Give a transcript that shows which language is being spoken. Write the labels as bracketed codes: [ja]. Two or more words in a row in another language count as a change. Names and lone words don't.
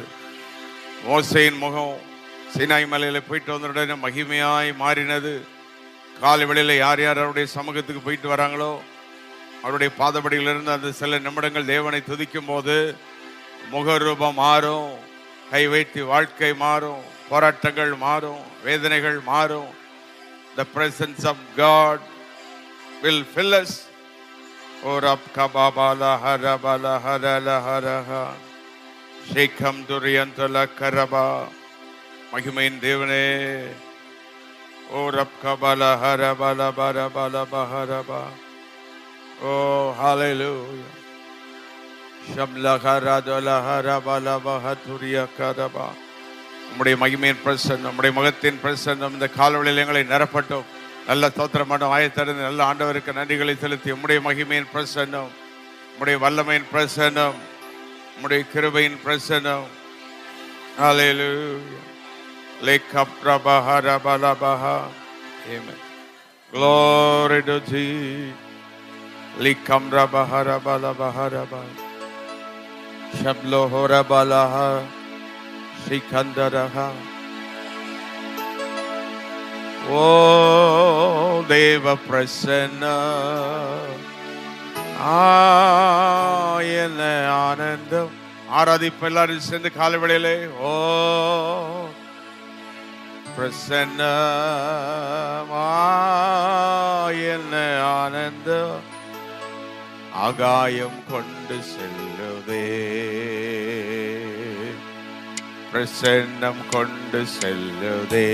[ta] மோசேயின் முகம் சீனாய் மலையில போயிட்டு வந்தவுடனே மகிமையாய் மாறினது. காலை வேளையில யார் யார் அவருடைய சமூகத்துக்கு போயிட்டு வராங்களோ அவருடைய பாதபடியிலிருந்து அந்த சில நிமிடங்கள் தேவனை துதிக்கும் போது முகரூபம் மாறும், கை வைத்து வாழ்க்கை மாறும், போராட்டங்கள் மாறும், வேதனைகள் மாறும். [en] The presence of God will fill us. Orap kababala harabala harala haraha shekam duriyantala karaba. [ta] மகிமையின் தேவனே. ஓரப் கபாலா ஹரபாலா பரபாலா பஹரபா. ஓ ஹalleluya. ஷம்லா ஹரதலா ஹரபாலா பஹதுரியா கரபா. உம்முடைய மகிமையின் பிரசன்னம், நம்முடைய முகத்தின் பிரசன்னம் இந்த காலவெளியில் எங்களை நிரப்பட்டும். நல்ல ஸ்தோத்திரம் பண்ண ஆயத்தடைந்து நல்ல ஆண்டவருக்கு நன்றிகளை செலுத்தி உம்முடைய மகிமையின் பிரசன்னம், உம்முடைய வல்லமையின் பிரசன்னம், உம்முடைய கிருபையின் பிரசன்னம். ஹalleluya. Lekapprabaharabalabah. [en] Amen. Glory to Jesus. Likamrabaharabalabah. Shablohorabalaha. Sikandaraha. [ta] ஓ, தேவ பிரசன்னா. அயன ஆனந்தம். ஆராதிப்பு எல்லாரும் சேர்ந்து காலவெளியிலே. ஓ பிரசன்னமான ஆனந்த ஆகாயம் கொண்டு செல்லுதே, பிரசன்னம் கொண்டு செல்லுதே.